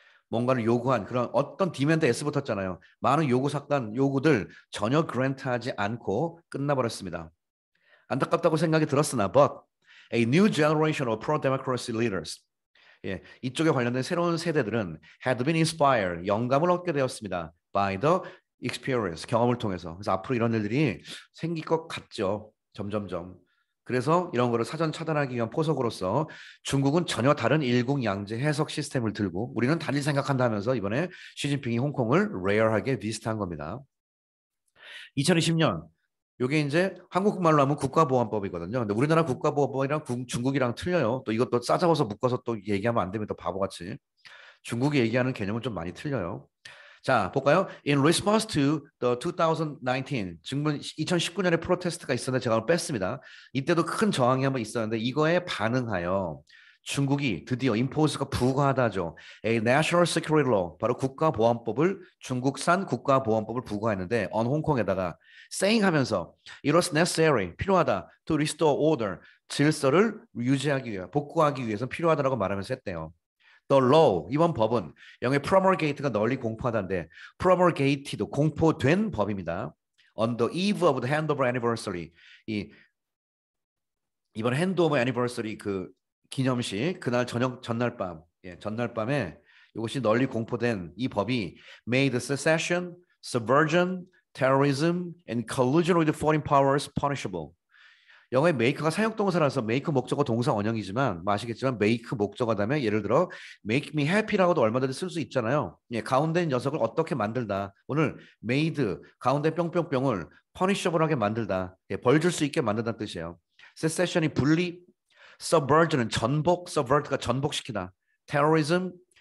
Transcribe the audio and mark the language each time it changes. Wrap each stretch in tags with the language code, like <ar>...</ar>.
<ko>뭔가를 요구한 그런 어떤 디맨드 S 붙었잖아요. 많은 요구들 전혀 그랜트하지 않고 끝나버렸습니다. 안타깝다고 생각이 들었으나</ko> <en>but a new generation of pro-democracy leaders</en> <ko>예, 이쪽에 관련된 새로운 세대들은</ko> <en>had been inspired</en> <ko>영감을 얻게 되었습니다.</ko> <en>by the experience</en> <ko>경험을 통해서. 그래서 앞으로 이런 일들이 생길 것 같죠. 점점점. 그래서 이런 거를 사전 차단하기 위한 포석으로서 중국은 전혀 다른 일국양제 해석 시스템을 들고 우리는 달리 생각한다 하면서 이번에 시진핑이 홍콩을 레어하게 비슷한 겁니다. 2020년 요게 이제 한국 말로 하면 국가보안법이거든요. 근데 우리나라 국가보안법이랑 중국이랑 틀려요. 또 이것도 싸잡아서 묶어서 또 얘기하면 안 됩니다. 바보같이. 중국이 얘기하는 개념은 좀 많이 틀려요. 자, 볼까요?</ko> <en>In response to the 2019,</en> <ko>지금은 2019년에 프로테스트가 있었는데 제가 뺐습니다. 이때도 큰 저항이 한번 있었는데 이거에 반응하여 중국이 드디어 임포스가 부과하다죠.</ko> <en>A national security law,</en> <ko>바로 국가보안법을 중국산 국가보안법을 부과했는데 on 홍콩에다가 saying 하면서</ko> <en>it was necessary,</en> <ko>필요하다</ko> <en>to restore order,</en> <ko>질서를 유지하기 위해 복구하기 위해서 필요하다라고 말하면서 했대요.</ko> <en>The law,</en> <ko>이번 법은 영어의 promulgate가 널리 공포하다인데 promulgate도 공포된 법입니다.</ko> <en>On the eve of the handover anniversary, 이번 handover anniversary</en> <ko>그 기념식 그날 전날 밤에 이것이 널리 공포된 이 법이</ko> <en>made secession, subversion, terrorism, and collusion with foreign powers punishable.</en> <ko>영어의 make가 사역동사라서 make 목적어 동사 원형이지만 아시겠지만 make 목적어 다음에 예를 들어</ko> <en>make me happy</en> <ko>라고도 얼마든지 쓸 수 있잖아요. 예, 가운데 녀석을 어떻게 만들다. 오늘 made 가운데 뿅뿅뿅을 punishable하게 만들다. 예, 벌 줄 수 있게 만든다는 뜻이에요. secession이 분리, subversion은 전복, subvert가 전복시키다. terrorism,</ko>